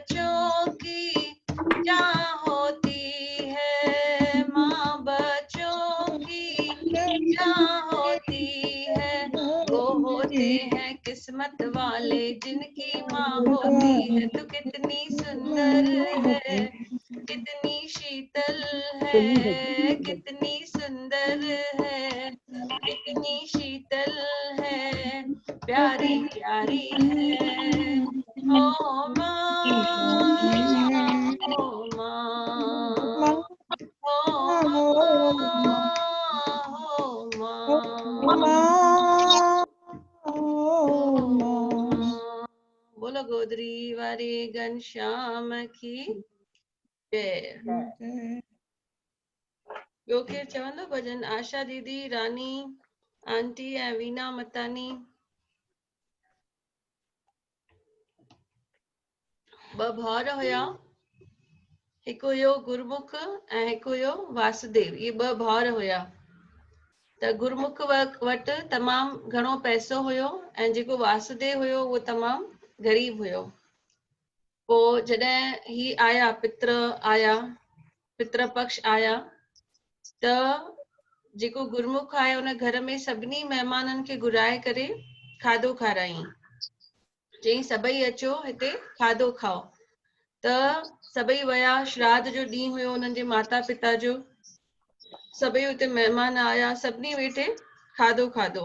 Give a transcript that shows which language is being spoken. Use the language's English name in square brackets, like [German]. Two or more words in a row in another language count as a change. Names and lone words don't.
[Hindi] बच्चों की क्या होती है, माँ बच्चों की क्या होती है, वो होते हैं किस्मत वाले जिनकी माँ होती है। तो कितनी सुंदर है, कितनी शीतल है, कितनी सुंदर है, कितनी शीतल है, प्यारी प्यारी है। ओ माँ, ओ माँ, ओ माँ, ओ माँ, ओ माँ। बोलो गोदरी वारी घनश्याम की जय। [Sindhi] ॿियो केरु चवंदो भजन? आशा दीदी, रानी आंटी ऐं वीना मतानी। ॿ भाउर हुया, हिकु हुयो गुरमुख ऐं हिकु हुयो वासुदेव। इहे ॿ भाउर हुया। त गुरमुख वटि तमामु घणो पैसो हुयो ऐं जेको वासुदेव हुयो उहो तमामु ग़रीब हुयो। पोइ जॾहिं ही आया पित्र पक्ष आया, त जेको गुरमुख आहे उन घर में सभिनी महिमाननि खे घुराए करे खाधो खाराई। चई सभई अचो हिते खाधो खाओ। त सभई वया। श्राद्ध जो ॾींहुं हुयो उन्हनि जे माता पिता जो। सभई हुते महिमान आया, सभिनी वेठे खाधो खाधो।